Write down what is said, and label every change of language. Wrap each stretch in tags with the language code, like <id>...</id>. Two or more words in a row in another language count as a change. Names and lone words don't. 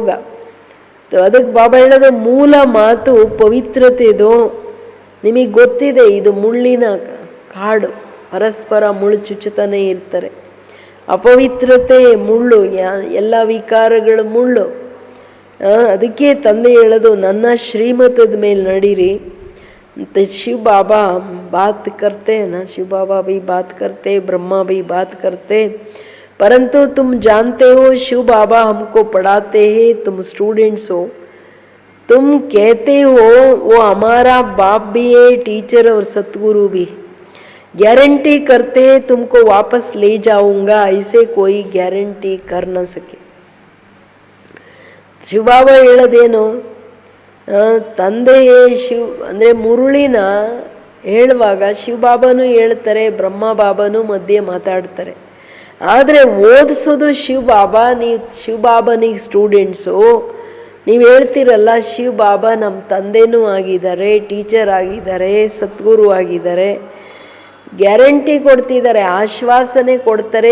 <kn>ಅದಕ್ಕೆ ಬಾಬಾ ಹೇಳೋದು ಮೂಲ ಮಾತು ಪವಿತ್ರತೆದು. ನಿಮಗೆ ಗೊತ್ತಿದೆ ಇದು ಮುಳ್ಳಿನ ಕಾಡು, ಪರಸ್ಪರ ಮುಳ್ಳು ಚುಚ್ಚುತ್ತಾನೆ ಇರ್ತಾರೆ. ಅಪವಿತ್ರತೆ ಮುಳ್ಳು, ಎಲ್ಲ ವಿಕಾರಗಳು ಮುಳ್ಳು. ಅದಕ್ಕೆ ತಂದೆ ಹೇಳೋದು ನನ್ನ ಶ್ರೀಮತದ ಮೇಲೆ ನಡೀರಿ.</kn> <hi>शिव बाबा बात करते हैं ना, शिव बाबा भी बात करते, ब्रह्मा भी बात करते. परंतु तुम जानते हो शिव बाबा हमको पढ़ाते हैं, तुम स्टूडेंट्स हो. तुम कहते हो वो हमारा बाप भी है, टीचर और सतगुरु भी. गारंटी करते हैं तुमको वापस ले जाऊंगा, ऐसे कोई गारंटी कर न सके.</hi> <kn>ಶಿವಬಾಬಾ ಹೇಳೋದೇನು, ತಂದೆಯೇ ಅಂದರೆ ಮುರುಳಿನ ಹೇಳುವಾಗ ಶಿವಬಾಬಾನೂ ಹೇಳ್ತಾರೆ, ಬ್ರಹ್ಮ ಬಾಬಾನೂ ಮಧ್ಯೆ ಮಾತಾಡ್ತಾರೆ. ಆದರೆ ಓದಿಸೋದು ಶಿವಬಾಬಾ. ನೀವು ಶಿವಬಾಬನಿಗೆ ಸ್ಟೂಡೆಂಟ್ಸು, ನೀವು ಹೇಳ್ತೀರಲ್ಲ ಶಿವಬಾಬಾ ನಮ್ಮ ತಂದೆನೂ ಆಗಿದ್ದಾರೆ, ಟೀಚರ್ ಆಗಿದ್ದಾರೆ, ಸದ್ಗುರು ಆಗಿದ್ದಾರೆ, ಗ್ಯಾರಂಟಿ ಕೊಡ್ತಿದ್ದಾರೆ, ಆಶ್ವಾಸನೆ ಕೊಡ್ತಾರೆ.</kn>